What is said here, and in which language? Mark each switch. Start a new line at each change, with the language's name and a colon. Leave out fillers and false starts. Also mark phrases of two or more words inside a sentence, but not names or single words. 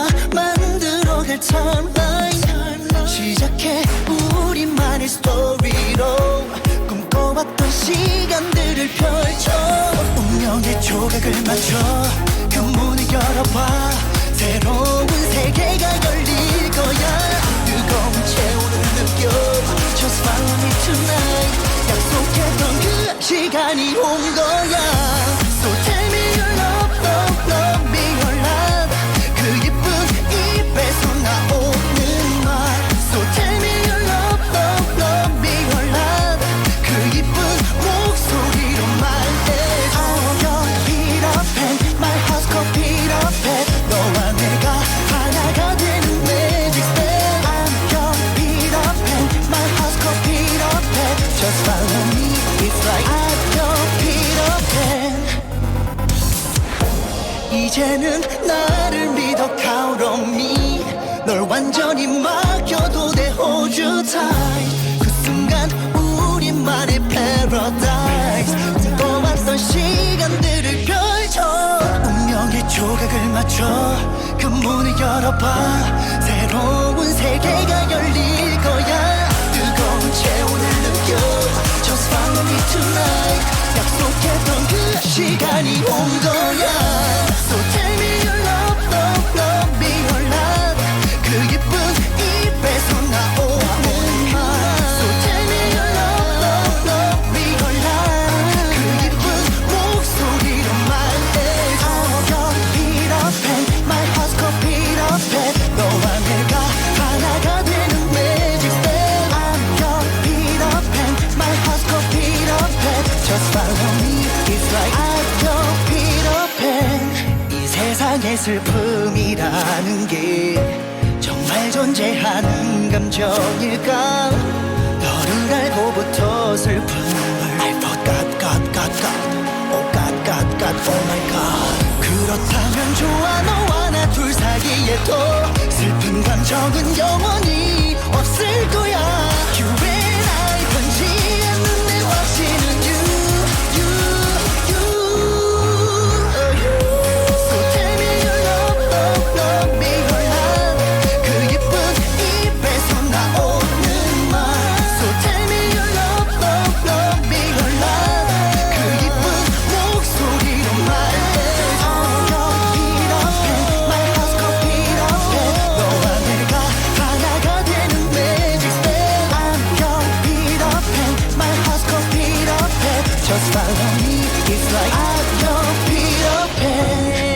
Korean: 만들어갈 타임라인 시작해 우리만의 스토리로 꿈꿔왔던 시간들을 펼쳐 운명의 조각을 맞춰 그 문을 열어봐 새로운 세계가 열릴 거야 뜨거운 채우를 느껴
English: Just follow me tonight
Korean: 약속했던 그 시간이 온 거야
English: So tell me your love, love, love me your love
Korean: 그 예쁜 입에서 나오는 말
English: So tell me your love, love, love me your love
Korean: 그 예쁜 목소리로 말해줘
English: I'm your Peter Pan, my house called Peter Pan
Korean: 너와 내가 하나가 되는
English: magic spell I'm your Peter Pan, my house called Peter Pan Just follow me, it's like I'm your Peter Pan
Korean: 이제는 나를 믿어
English: count on me
Korean: 널 완전히 맡겨도 돼
English: hold you tight
Korean: 그 순간 우리만의 paradise 꿈꿔왔던 시간들을 펼쳐 운명의 조각을 맞춰 그 문을 열어봐 새로운 세계가 열릴 거야 뜨거운 체온을 느껴
English: Just follow me tonight
Korean: 약속했던 그 시간이 온 거야
English: So tell me your love, love, love me your love
Korean: 그 예쁜 입에서 나오는 말
English: So tell me your love, love, love me your love
Korean: 그 예쁜 목소리로 말해줘
English: I'm your Peter Pan, my house called Peter Pan
Korean: 너와 내가 하나가 되는
English: magic spell I'm your Peter Pan, my house called Peter Pan Just follow me, it's like I'm your Peter Pan
Korean: 이 세상의 슬픔이라는 게 정말 존재하는 감정일까 너를 알고부터 슬픔을
English: I forgot, oh God, oh my God
Korean: 그렇다면 좋아 너와 나 둘 사이에도 슬픈 감정은 영원히 없을 거야
English: You and I
Korean: 번지 않는 내 확신은 you
English: So tell me your love, love, love me your love
Korean: 그 예쁜 입에서 나오는 말
English: So tell me your love, love, love me your love
Korean: 그 예쁜 목소리로 말해줘
English: I'm your Peter Pan, my house called Peter Pan
Korean: 너와 내가 하나가 되는
English: magic spell I'm your Peter Pan, my house called Peter Pan Just follow me, it's like I'm your Peter Pan